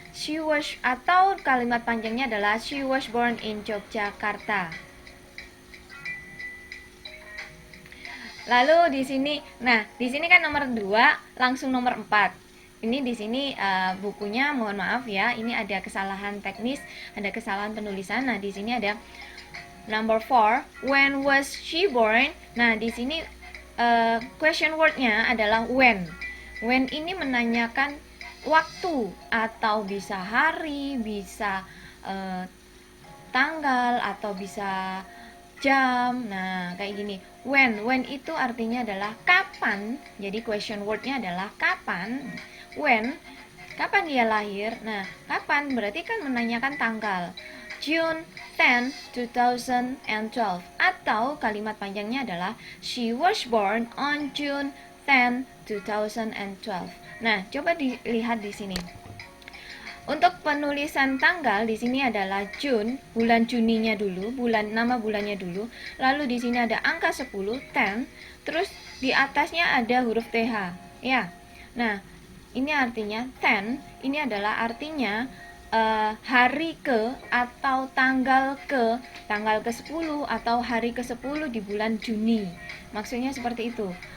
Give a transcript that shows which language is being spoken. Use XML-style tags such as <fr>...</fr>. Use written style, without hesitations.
<en>She was,</en> <id>atau kalimat panjangnya adalah</id> <en>she was born in Yogyakarta.</en> <id>Lalu di sini kan nomor 2 langsung nomor 4. Ini di sini bukunya mohon maaf ya, ini ada kesalahan teknis, ada kesalahan penulisan. Nah, di sini ada</id> <en>number 4, when was she born?</en> <id>Nah, di sini question wordnya adalah when. When ini menanyakan waktu atau bisa hari, bisa tanggal atau bisa jam. Nah, kayak gini. When itu artinya adalah kapan. Jadi question wordnya adalah kapan. When, kapan dia lahir. Nah, kapan berarti kan menanyakan tanggal.</id> <en>June 10, 2012.</en> <id>Atau kalimat panjangnya adalah</id> <en>she was born on June 10, 2012.</en> <id>Nah, coba dilihat di sini. Untuk penulisan tanggal di sini adalah June, bulan Juninya dulu, nama bulannya dulu. Lalu di sini ada angka 10, 10, terus di atasnya ada huruf TH, ya. Nah, ini artinya 10, ini adalah artinya hari ke atau tanggal ke-10 atau hari ke-10 di bulan Juni. Maksudnya seperti itu.</id>